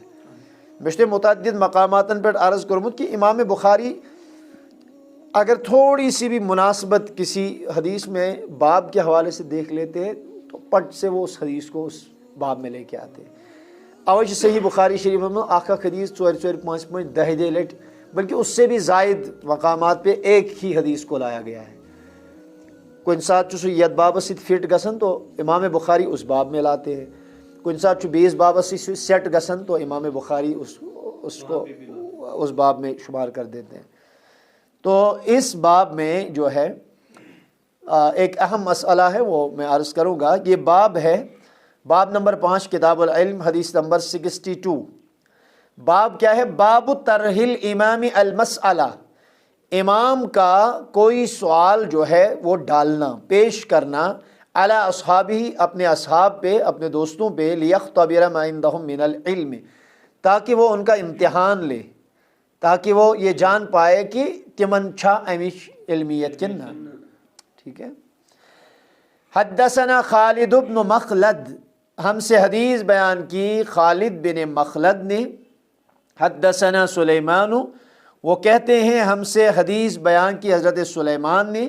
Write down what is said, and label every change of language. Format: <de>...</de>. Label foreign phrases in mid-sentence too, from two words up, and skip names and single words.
<ur>مجھے متعدد مقامات پر عرض کرمت کہ امام بخاری اگر تھوڑی سی بھی مناسبت کسی حدیث میں باب کے حوالے سے دیکھ لیتے ہیں تو پٹ سے وہ اس حدیث کو اس باب میں لے کے آتے ہیں۔ اوج صحیح بخاری شریف میں اخ حدیث 4-4-5-10 لٹ بلکہ اس سے بھی زائد مقامات پہ ایک ہی حدیث کو لایا گیا ہے۔</ur> <ks>کن سات سہ یت بابس ست فٹ گژھان</ks> <ur>تو امام بخاری اس باب میں لاتے ہیں،</ur> <ks>کن سات بیس بابس ست سیٹ گژھان</ks> <ur>تو امام بخاری اس کو اس باب میں شمار کر دیتے ہیں۔ تو اس باب میں جو ہے ایک اہم مسئلہ ہے وہ میں عرض کروں گا۔ یہ باب ہے باب نمبر 5 کتاب العلم حدیث نمبر 62۔ باب کیا ہے؟ باب</ur> <ar>طرح الامام المسئلہ،</ar> <ur>امام کا کوئی سوال جو ہے وہ ڈالنا، پیش کرنا،</ur> <ar>علی اصحابہ</ar> <ur>اپنے اصحاب پہ، اپنے دوستوں پہ،</ur> <ar>لیختبر ما عندہم من العلم</ar> <ur>تاکہ وہ ان کا امتحان لے، تاکہ وہ یہ جان پائے کہ</ur> <ks>تمن چھا امچ علمیت کن نا،</ks> <ur>ٹھیک ہے۔ حدثنا خالد بن مخلد، ہم سے حدیث بیان کی خالد بن مخلد نے۔ حدثنا سلیمان، وہ کہتے ہیں ہم سے حدیث بیان کی حضرت سلیمان نے۔</ur>